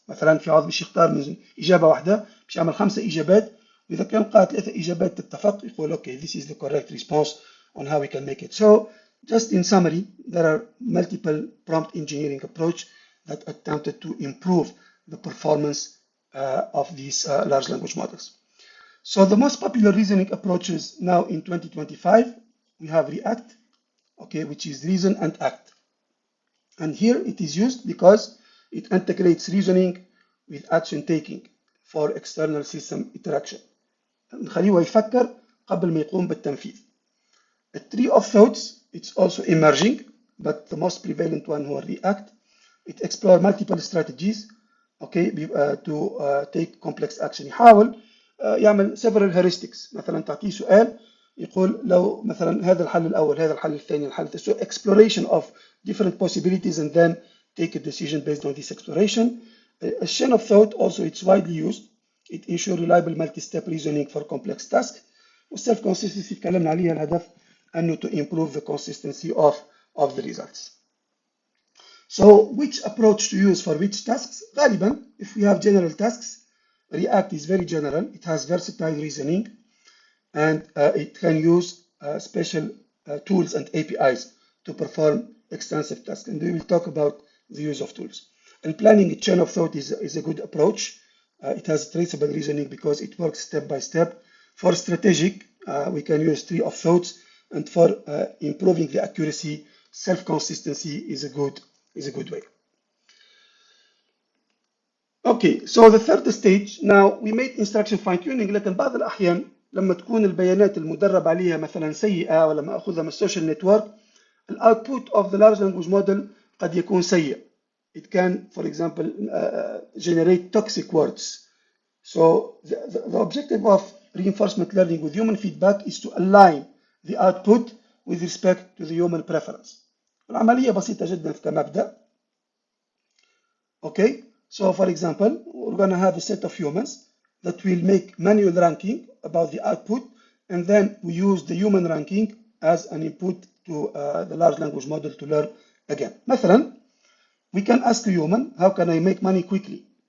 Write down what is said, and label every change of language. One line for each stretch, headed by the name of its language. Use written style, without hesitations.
Arabic: مثلا في عوض باش يختار من إجابة واحدة باش يعمل 5 إجابات، وإذا كان لقى 3 إجابات تتفق يقول
English: okay, this is the correct response on how we can make it. So just in summary, there are multiple prompt engineering approach that attempted to improve the performance of these large language models. So the most popular reasoning approaches now in 2025, we have React, okay, which is reason and act. And here it is used because it integrates reasoning with action taking for external system interaction.
Arabic: نخليه يفكر قبل ما يقوم بالتنفيذ.
English: A tree of thoughts, it's also emerging, but the most prevalent one who are React. It explores multiple strategies, okay, to take complex action.
Arabic: يحاول يعمل
English: several heuristics.
Arabic: مثلا تعطيه سؤال يقول لو مثلا هذا الحل الأول، هذا الحل الثاني، الحل الثالث.
English: So exploration of different possibilities and then take a decision based on this exploration. A chain of thought also, it's widely used. It ensures reliable multi-step reasoning for complex tasks. والself consistency
Arabic: تكلمنا عليها الهدف أنه
English: to improve the consistency of the results. So which approach to use for which tasks? غالبا, if we have general tasks, React is very general. It has versatile reasoning and it can use special tools and APIs to perform extensive tasks. And we will talk about the use of tools. And planning a chain of thought is a good approach. It has traceable reasoning because it works step by step. For strategic, we can use tree of thoughts, and for improving the accuracy, self-consistency is a good way. Okay, so the third stage, now we made instruction fine-tuning,
Arabic: لكن بعض الأحيان لما تكون البيانات المدرب عليها مثلا سيئة ولا ما أخذها من السوشيال نتورك، الأوتبوت
English: of the large language model
Arabic: قد يكون سيء.
English: It can, for example, generate toxic words. So the objective of reinforcement learning with human feedback is to align the output with respect to the human preference.
Arabic: العملية بسيطة جدا كمبدأ.
English: Okay, so for example, we're going to have a set of humans that will make manual ranking about the output, and then we use the human ranking as an input to the large language model to learn again. مثلا, we can ask a human, how can I make money quickly?